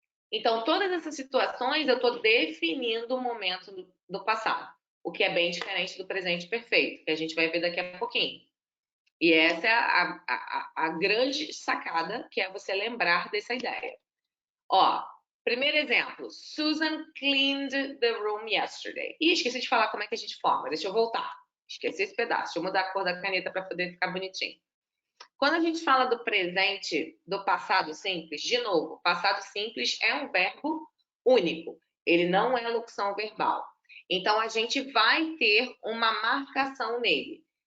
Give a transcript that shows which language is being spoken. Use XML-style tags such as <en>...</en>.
<pt>Então, todas essas situações eu estou definindo o momento do passado, o que é bem diferente do presente perfeito, que a gente vai ver daqui a pouquinho. E essa é a grande sacada, que é você lembrar dessa ideia. Ó, primeiro exemplo.</pt> <en>Susan cleaned the room yesterday.</en> <pt>Ih, esqueci de falar como é que a gente forma. Deixa eu voltar. Esqueci esse pedaço. Deixa eu mudar a cor da caneta para poder ficar bonitinho. Quando a gente fala do presente, do passado simples, de novo, passado simples é um verbo único. Ele não é locução verbal. Então, a gente vai ter uma marcação nele.</pt>